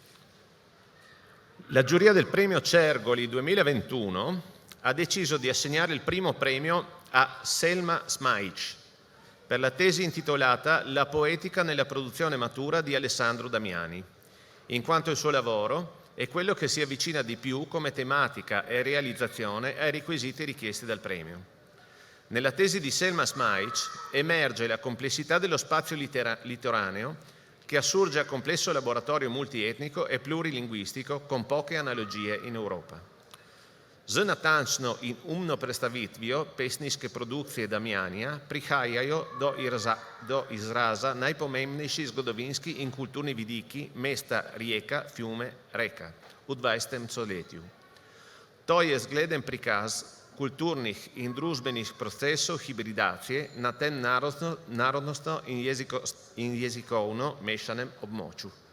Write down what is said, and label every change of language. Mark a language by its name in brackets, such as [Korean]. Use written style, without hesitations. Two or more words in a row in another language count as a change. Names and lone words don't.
[Italian] La giuria del Premio Cergoli 2021 ha deciso di assegnare il primo premio a Selma Smajic per la tesi intitolata La poetica nella produzione matura di Alessandro Damiani, in quanto il suo lavoro è quello che si avvicina di più come tematica e realizzazione ai requisiti richiesti dal premio. Nella tesi di Selma Smajic emerge la complessità dello spazio litoraneo che assurge a complesso laboratorio multietnico e plurilinguistico con poche analogie in Europa. [Slovenian] Z natančno in umno predstavitvijo pesniške produkcije Damjanija prihajajo do izraza najpomembnejši zgodovinski in kulturni vidiki mesta Rijeka, fiume, reka v 20. stoletju. To je zgleden prikaz kulturnih in družbenih procesov hibridacije na tem narodnostno in jezikovno mešanem območju.